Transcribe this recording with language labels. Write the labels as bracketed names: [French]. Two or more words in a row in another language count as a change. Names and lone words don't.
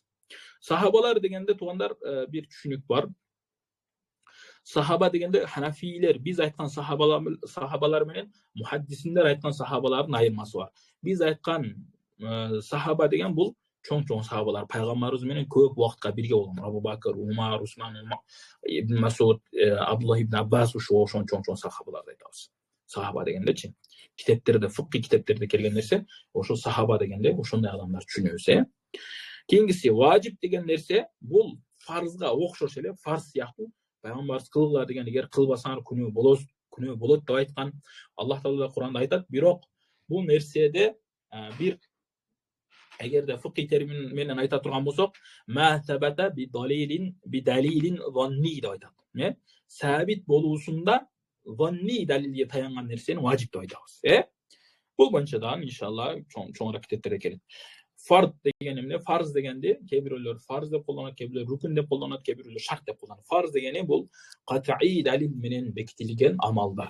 [Kyrgyz] Сахабалар дегенде туугандар бир түшүнүк бар. Сахаба дегенде ханафийлер, биз айткан сахабалар менен мухаддисиндер айткан сахабалардын айырмасы бар. Биз айткан сахаба деген бул чоң сахабалар, пайгамбарыбыз менен көп убакытка бирге болгон. Абу Бакр, Умар, Усман, Ибн Масуд, Абдуллах ибн Аббас, ошол чоң сахабаларды айтабыз. Сахаба дегендечи, китептерде, фикх китептерде келген нерсе, ошол сахаба дегенде ошондой адамдар түшүнөбүз. Кийинкиси важип деген нерсе, бул фарзга окшош эле, фарз сыяктуу. Пайгамбарыбыз кылгыла деген, эгер кылбасаңар күнөө болот деп айткан. Аллах Таала Куранда айтат, бирок бул нерседе бир эгерде фикх термин менен айта турган болсок, [Arabic] ما ثبت بدليل ظني [Kyrgyz] деп айтат. Сабит болуусунда занни далилге таянган нерсени важип деп айтабыз. Бул боюнча да иншалла чоңураак китептерде келет. Фард деген эмне? Фарз дегенде кээ бирөөлөр фарз деп колдонот, кээ бирөөлөр рукун деп колдонот, кээ бирөөлөр шарт деп колдонот. Фарз дегени бул кат'ий далил менен бекитилген амалдар.